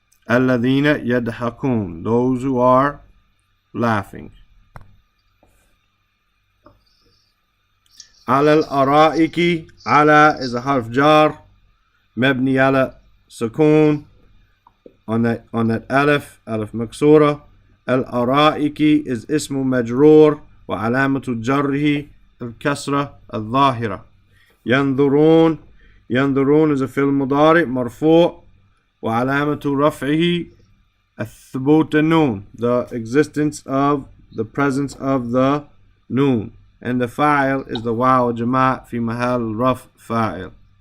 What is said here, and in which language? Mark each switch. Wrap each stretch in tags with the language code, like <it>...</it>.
<ar>الذين يضحكون,</ar> <en>those who are laughing.</en> <ar>على الأرائك,</ar> <en>على is a harf jar,</en> <ar>مبني على سكون,</ar> <en>on that alif maksura.</en> <ar>الأرائك is اسم مجرور وعلامة جره الكسرة الظاهرة.</ar> <en>ينظرون is a</en> <ar>فعل مضارع مرفوع وعلامة رفعه الثبوت النون,</ar> <en>the existence of the presence of the noon, and the fa'il is the waw jama' fi mahal raf fa'il.</en>